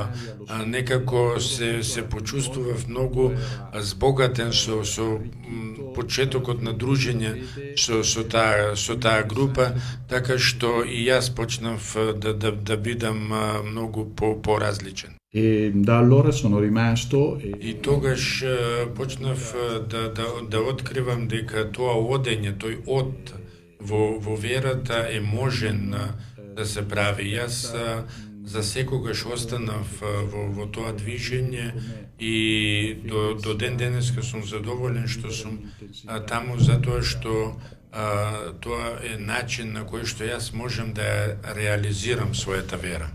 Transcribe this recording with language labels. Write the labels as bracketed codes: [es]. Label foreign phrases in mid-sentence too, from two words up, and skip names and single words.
[mk] Некако се почувствував многу збогатен со почетокот на дружење со таа група, така што и јас почнав да бидам многу поразличен. [it] Da allora sono rimasto [mk] И тогаш почнав да откривам дека тоа одење, тој од во верата е можен да се прави. Јас за секогаш останав во тоа движење и до ден денеска сум задоволен што сум таму, затоа што тоа е начин на кој што јас можам да реализирам својата вера.